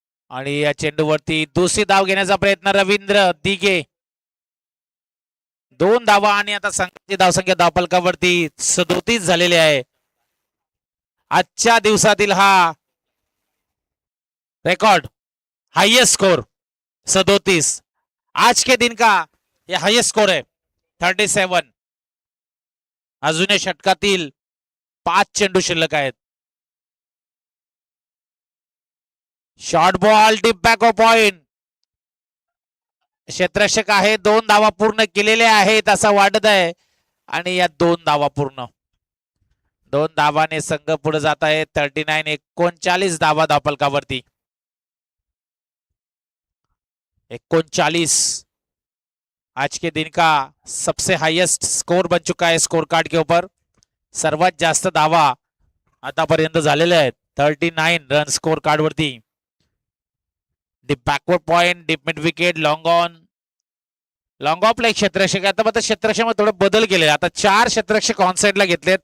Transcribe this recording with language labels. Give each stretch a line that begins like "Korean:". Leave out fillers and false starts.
Marathi: आणि या चेंडूवरती दुसरी धाव घेण्याचा प्रयत्न रवींद्र दिघे. 2 धावा आणि आता संघाची धावसंख्या धावफलकावरती 37 झालेली आहे. आजच्या दिवसातील हा रिकॉर्ड हाईएस्ट स्कोर 37.
Hindi: आज के दिन का ये हाईएस्ट स्कोर है 37.
Marathi: अजून या षटकातील 5 चेंडू शिल्लक आहेत. Short ball deep back of point. क्षेत्ररक्षक आहे 2 धावा पूर्ण केलेल्या आहेत असं वाटत आहे आणि या 2 धावा पूर्ण. 2 धावाने संघ पुढे जात आहे. 39 धावा धावफलकावरती.
Hindi: 39 आज के दिन का सबसे हाईएस्ट स्कोर बन चुका है स्कोर कार्ड के ऊपर.
Marathi: सर्वात जास्त धावा आतापर्यंत झालेल्या आहेत. 39 रन स्कोर कार्ड वरती. Deep backward point, deep mid wicket, long on. Long of ला एक क्षेत्ररक्षक. आता मात्र क्षेत्ररक्षक थोडं बदल केले. आता 4 क्षेत्ररक्षक ऑन साइडला घेतलेत.